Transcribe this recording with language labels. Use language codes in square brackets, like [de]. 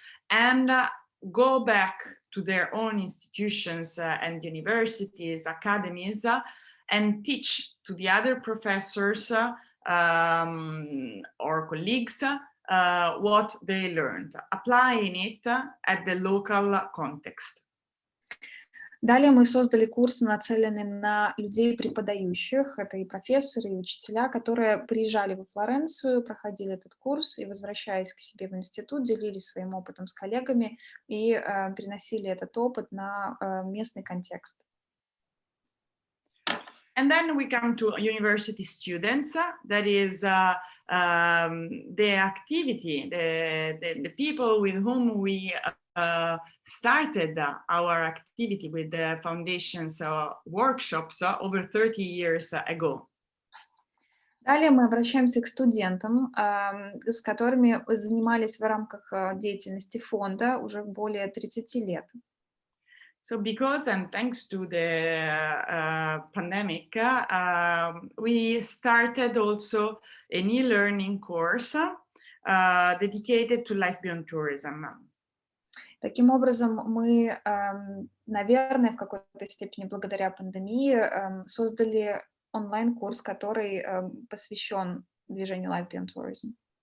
[en] and go back to their own institutions and universities, academies, and teach to the other professors or colleagues what they learned, applying it at the local context. [ru] Далее мы создали курсы, нацеленные на людей преподающих, это и профессоры, и учителя, которые приезжали во Флоренцию, проходили этот курс и, возвращаясь к себе в институт, делились своим опытом с коллегами и переносили этот опыт на местный контекст. [en] And then we come to university students, that is the activity, the people with whom we started our activity with the foundation's workshops over 30 years ago. [ru] Далее мы обращаемся к студентам, с которыми занимались в рамках деятельности фонда уже более 30 лет. [en] So because and thanks to the pandemic, we started also an e-learning course dedicated to Life Beyond Tourism. [ru] Таким образом, мы, наверное, в какой-то степени благодаря пандемии создали онлайн-курс, который посвящен движению Life Beyond Tourism.